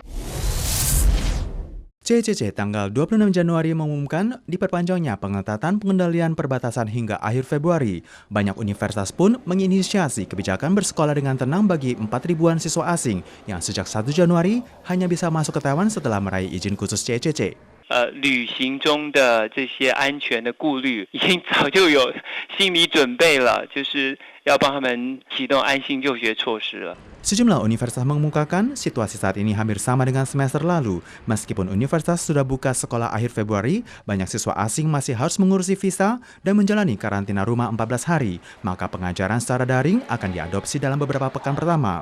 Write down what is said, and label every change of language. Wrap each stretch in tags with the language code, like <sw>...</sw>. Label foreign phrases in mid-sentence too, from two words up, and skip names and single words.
<id>CCC tanggal 26 Januari mengumumkan diperpanjangnya pengetatan pengendalian perbatasan hingga akhir Februari. Banyak universitas pun menginisiasi kebijakan bersekolah dengan tenang bagi 4.000-an siswa asing yang sejak 1 Januari hanya bisa masuk ke Taiwan setelah meraih izin khusus CCC.</id> <zh>旅行中的这些安全的顾虑，已经早就有心理准备了，就是要帮他们启动安心就学措施了。</zh> <id>Sejumlah universitas mengemukakan situasi saat ini hampir sama dengan semester lalu. Meskipun universitas sudah buka sekolah akhir Februari, banyak siswa asing masih harus mengurusi visa dan menjalani karantina rumah 14 hari. Maka pengajaran secara daring akan diadopsi dalam beberapa pekan pertama.</id>